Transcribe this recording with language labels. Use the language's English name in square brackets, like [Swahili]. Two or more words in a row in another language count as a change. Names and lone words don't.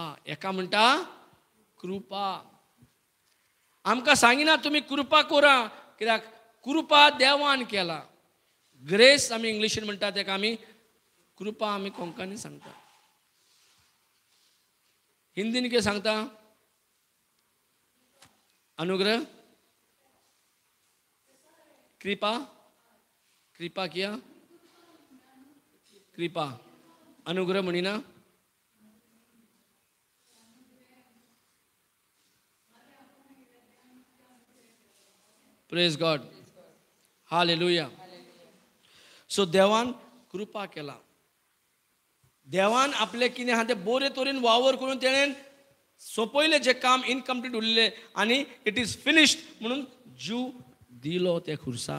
[Konkani] एका म्हणटा कृपा. आमकां सांगिना तुमी कृपा करा कित्याक कृपा देवान केला. ग्रेस आमी इंग्लिशीन म्हणटा तेका आमी कृपा आमी कोंकणी सांगता. हिंदीन कितें सांगता? [Hindi] अनुग्रह. कृपा. कृपा किया कृपा. [Konkani] अनुग्रह म्हणिना. [English] Praise God. [Konkani] हालेलुया. सो देवान कृपा केला. देवान आपले कितें आहा तें बरे तरेन वावर करून तेणें सोंपयलें जें काम इनकम्प्लीट उरलेलें आनी [English] It is finished [Konkani] म्हणून जीव दिलो त्या खुर्सार.